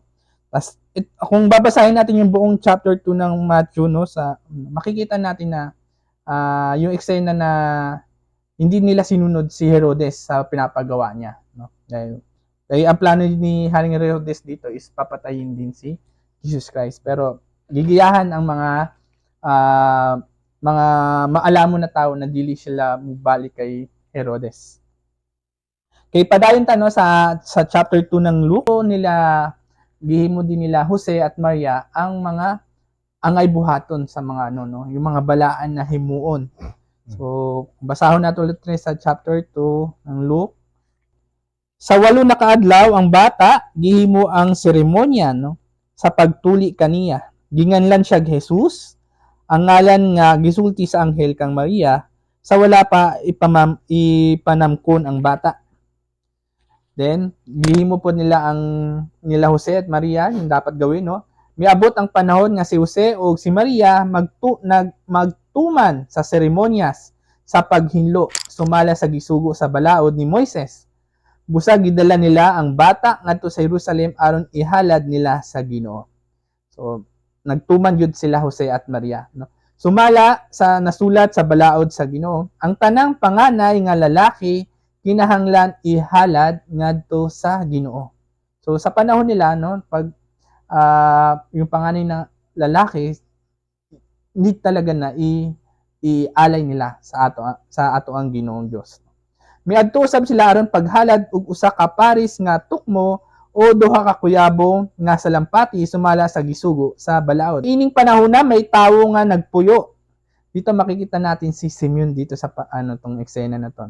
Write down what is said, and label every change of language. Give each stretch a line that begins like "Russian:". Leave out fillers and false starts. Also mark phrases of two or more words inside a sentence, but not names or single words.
Filipino: Tas kung babasahin natin yung buong chapter 2 ng Matthew, no, makikita natin na yung eksena na hindi nila sinunod si Herodes sa pinapagawa niya, no? Kaya ang plano ni Haring Herodes dito is papatayin din si Jesus Christ.
Cebuano: Pero gigiyahan ang mga maalamon na tao na dili sila mubalik kay Herodes. Kay padayon tano sa chapter 2 ng Luke nila, gihimo din nila Jose at Maria ang mga angay buhaton sa mga yung mga balaan na himuon. So basahon nato ulit sa chapter 2 ng Luke. Sa 8 na kaadlaw ang bata gihimo ang seremonya, no, sa pagtuli kaniya. Ginganlan siya Jesus, ang ngalan nga gisulti sa anghel kang Maria, sa wala pa ipanamkon ang bata. Then,
Filipino: gihimo po nila Jose at Maria, yung dapat gawin, no?
Cebuano: Miabot ang panahon nga si Jose o si Maria magtuman sa seremonyas sa paghinlo, sumala sa gisugo sa balaod ni Moises. Busa gidala nila ang bata ngadto sa Jerusalem aron ihalad nila sa Ginoo. So, nagtuman jud sila Jose at Maria, no? Sumala sa nasulat sa balaod sa Ginoo, ang tanang panganay nga lalaki kinahanglan ihalad ngadto sa Ginoo.
Filipino: So sa panahon nila, no, pag yung panganay na lalaki, hindi talaga na ialay nila sa ato ang Ginoong Dios.
Cebuano: Miadto usab sila aron paghalad og usa ka paris nga tukmo o duha ka kuyabo nga salampati sumala sa gisugo sa balaod. Ining panahon na may tawo nga nagpuyo.
Filipino: Dito makikita natin si Simeon dito sa tong eksena na to.